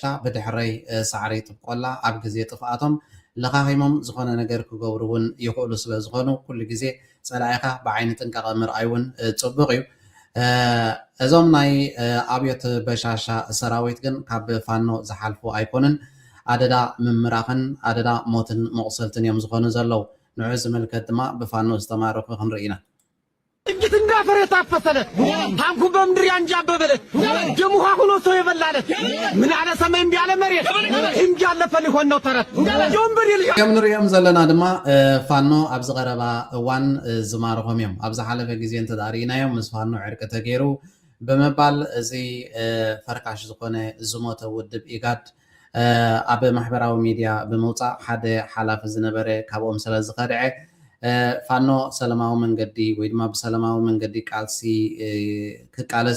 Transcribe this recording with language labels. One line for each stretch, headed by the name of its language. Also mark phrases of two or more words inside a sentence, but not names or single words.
Tigrinya: ብድሕረይ ሳዕሪ ጥብቆላ ኣብ ግዜ ጥፍኣቶም ለኻኺሞም ዝኾነ ነገር ክገብሩ እውን ይኽእሉ ስለ ዝኾኑ ኩሉ ግዜ ፀላኢኻ ብዓይኒ ጥንቃቐ ምርኣይ እውን ፅቡቅ እዩ። እዞም ናይ ኣብዮት በሻሻ ሰራዊት ግን ካብ ፋኖ ዝሓልፉ ኣይኮኑን። ኣደዳ ምምራኽን ኣደዳ ሞትን መቁሰልትን እዮም ዝኾኑ ዘለው። ንዑ ዝምልከት ድማ ብፋኖ ዝተማረኹ ክንርኢ ኢና።
Amharic: ጥቂት እንዳፈረ የታፈሰለ ታንኩ በምድር ያንጃበበለ ደሙኻ ሁኖ ሰው የበላለት ምን ያለ ሰማይ እምቢ ያለ መሬት እምቢ ያለፈ ሊሆን ነው ተረት ጆምብር ይል
Tigrinya: ከም ንሪኦም ዘለና ድማ ፋኖ ኣብ ዝቐረባ እዋን ዝማርኾም እዮም። ኣብ ዝሓለፈ ግዜ እንተዳሪእናዮም ምስ ፋኖ ዕርቂ ተገይሩ ብምባል እዚ ፈርካሽ ዝኾነ ዝሞተ ውድብ ኢጋድ ኣብ ማሕበራዊ ሚድያ ብምውፃእ ሓደ ሓላፊ ዝነበረ ካብኦም ስለ ዝኸድዐ ፋኖ ሰላማዊ መንገዲ ወይ ድማ ብሰላማዊ መንገዲ ቃልሲ ክቃለስ